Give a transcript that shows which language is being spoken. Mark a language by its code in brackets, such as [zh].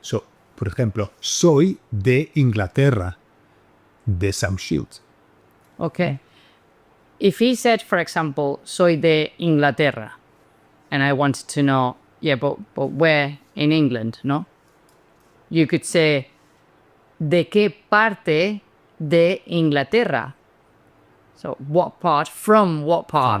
[es] So, por ejemplo, soy de Inglaterra, de South Shields. [en] Okay. If he said, for example, [es] soy de Inglaterra, [en] and I wanted to know, but where in England, no? You could say, [es] ¿de qué parte de Inglaterra? [en] So, what part, from what part,